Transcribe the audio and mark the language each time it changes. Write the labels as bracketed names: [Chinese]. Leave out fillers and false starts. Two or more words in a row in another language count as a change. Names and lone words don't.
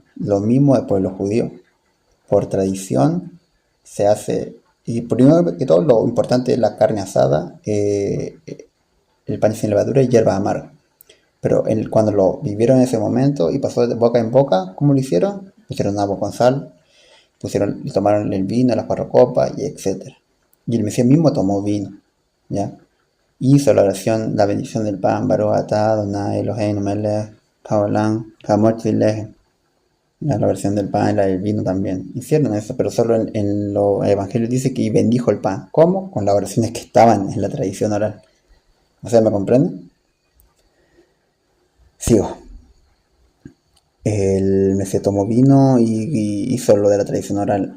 [Spanish] Lo mismo del pueblo judío. Por tradición se hace, y primero que todo, lo importante es la carne asada, el pan sin levadura y hierba amarga. Pero cuando lo vivieron en ese momento y pasó de boca en boca, ¿cómo lo hicieron? Pusieron agua con sal, tomaron el vino, las 4 copas y etcétera. Y el Mesías mismo tomó vino, ¿ya? Hizo la oración, la bendición del pan, [Hebrew] ברוך אתה אדוני אלוהינו מלך העולם המות ולחם. [Spanish] La versión del pan y la del vino también. Hicieron eso, pero solo en los evangelios dice que bendijo el pan. ¿Cómo? Con las oraciones que estaban en la tradición oral. O sea, ¿me comprenden? Sigo. El Mesías tomó vino y hizo lo de la tradición oral.